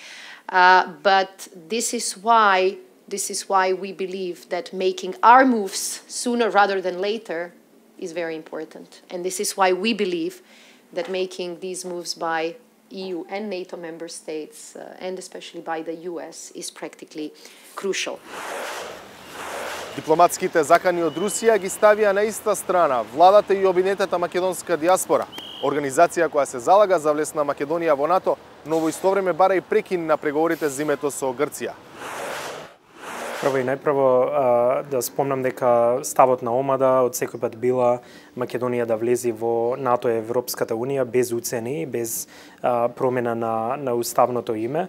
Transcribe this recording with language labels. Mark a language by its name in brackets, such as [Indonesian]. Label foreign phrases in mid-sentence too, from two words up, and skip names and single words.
[English] But this is why we believe that making our moves sooner rather than later is very important. And this is why we believe that making these moves by EU and NATO member states, and especially by the US, is practically crucial. [Macedonian] Дипломатските закани од Русија ги ставија на иста страна владата и обвинетата македонска диаспора, организација која се залага за влез на Македонија во НАТО, но во исто време бара и прекин на преговорите за името со Грција. Прво и најпрво да спомнам дека ставот на омада од секој пат била Македонија да влези во НАТО и Европската Унија без уцени, без промена на уставното име.